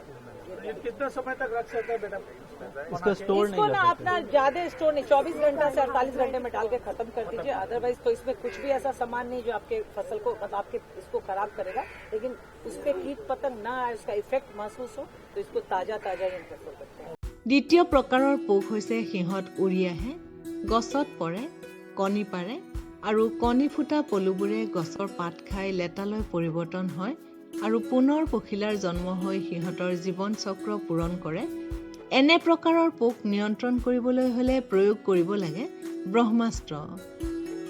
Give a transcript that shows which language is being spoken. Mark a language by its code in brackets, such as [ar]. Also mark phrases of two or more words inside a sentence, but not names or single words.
[hi] कितना समय तक रख सकते हैं बेटा? इसको स्टोर इसको ना अपना ज्यादा स्टोर नहीं, 24 घंटा से 48 घंटे में डाल के खत्म कर दीजिए। अदरवाइज तो इसमें कुछ भी ऐसा सामान नहीं जो आपके फसल को मतलब आपके इसको खराब करेगा, लेकिन उस पर कीट पतंग ना आए, उसका इफेक्ट महसूस हो, तो इसको ताजा यूज कर सकते हैं। [as] দ্বিতীয় প্ৰকাৰৰ পোক হৈছে সিহঁত উৰি আহে, গছত পৰে, কণী পাৰে আৰু কণী ফুটা পলুবোৰে গছৰ পাত খাই লেটালৈ পৰিৱৰ্তন হয় আৰু পুনৰ পখিলাৰ জন্ম হৈ সিহঁতৰ জীৱন চক্ৰ পূৰণ কৰে। এনে প্ৰকাৰৰ পোক নিয়ন্ত্ৰণ কৰিবলৈ হ'লে প্ৰয়োগ কৰিব লাগে ব্ৰহ্মাস্ত্ৰ।